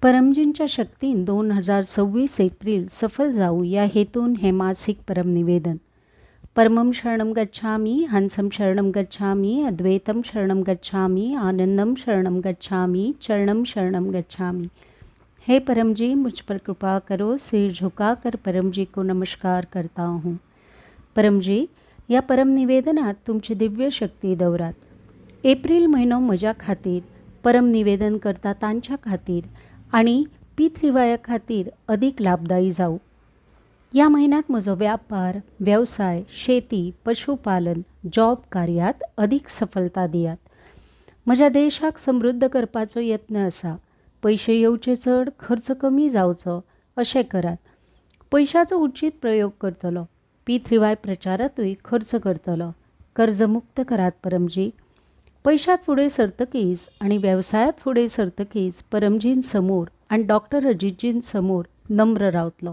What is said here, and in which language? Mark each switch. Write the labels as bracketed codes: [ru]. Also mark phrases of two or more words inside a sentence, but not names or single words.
[kok] परमजींच्या शक्तीन 2026 एप्रिल सफल जाऊ या हेतून हे मासिक परमनिवेदन. [sa] परमं शरणं गच्छामि, हंसं शरणं गच्छामि, अद्वैतं शरणं गच्छामि, आनंदम शरणं गच्छामि, चरणं शरणं गच्छामि. [hi] हे परमजी, मुझ पर कृपा करो. सिर झुकाकर परमजी को नमस्कार करता हूँ. [kok] परमजी, या परमनिवेदनात तुमची दिव्य शक्ती दौरात. एप्रिल महिनो म्हज्या खातीर परमनिवेदन करता तांच्या खातीर आणि पितृवाया खातीर अधिक लाभदायी जाऊ. या महिन्यात म्हजो व्यापार, व्यवसाय, शेती, पशुपालन, जॉब कार्यात अधिक सफलता दियात. म्हज्या देशाक समृद्ध करपाचो यत्न आसा. पयशे येवचे चड, खर्च कमी जावचो अशें करात. पयशाचो उचित प्रयोग करतलो. पितृवाय प्रचारातूय खर्च करतलो. कर्जमुक्त करात परमजी. पैशात फुडें सरतकीच आणि व्यवसायात फुडें सरतकीच परमजीन समोर आणि डॉक्टर अजितजीन समोर नम्र रावतलो.